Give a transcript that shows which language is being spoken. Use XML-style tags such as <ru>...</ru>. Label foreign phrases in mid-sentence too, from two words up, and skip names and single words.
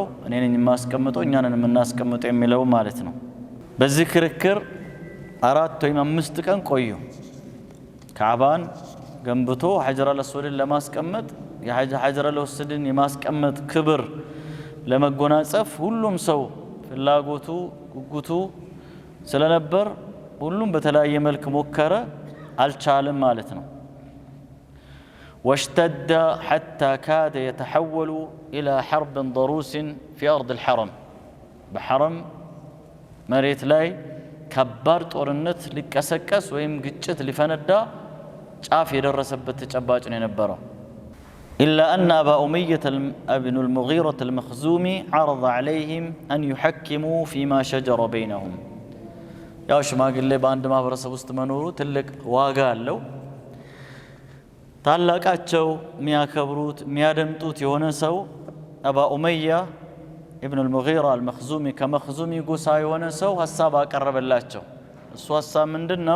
<am>እኔ ነኝ የማስቀምጠው እኛንን የምናስቀምጠው የሚለው ማለት ነው። በዚህ ክርክር 4 ወይም 5 ቀን ቆዩ። ካዕባን ገንብቶ ሐጀር አልአስወድን ለማስቀመጥ የሐጀር አልአስወድን የማስቀመጥ ክብር ለመጎናጸፍ ሁሉም ሰው ፍላጎቱ ጉጉቱ ስለነበር ሁሉም በተለያየ መልክ ሞከረ፣ አልቻለም ማለት ነው።</am> <ar>واشتد حتى كاد يتحول إلى حرب ضروس في أرض الحرم بحرم مريت لاي كبار</ar> <am>ጦርነት ሊቀሰቀስ ወይም ግጭት ሊፈነዳ ጫፍ የደረሰበት ተጨባጭ ነው የነበረው።</am> <ar>إلا أن أبا أمية ابن المغيرة المخزومي عرض عليهم أن يحكموا فيما شجر بينهم</ar> <am>ያው ሽማግሌ በአንድ ማህበረሰብ ውስጥ መኖሩ ትልቅ ዋጋ አለው። ታላቃቸው የሚያከብሩት የሚያደምጡት የሆነ ሰው አባ ኡመያ ኢብኑ አልሙጊራ አልመኽዙሚ ከመኽዙሚ ጎሳ የሆነ ሰው ሐሳብ አቀረበላቸው። እሱ ሐሳብ ምንድነው?</am>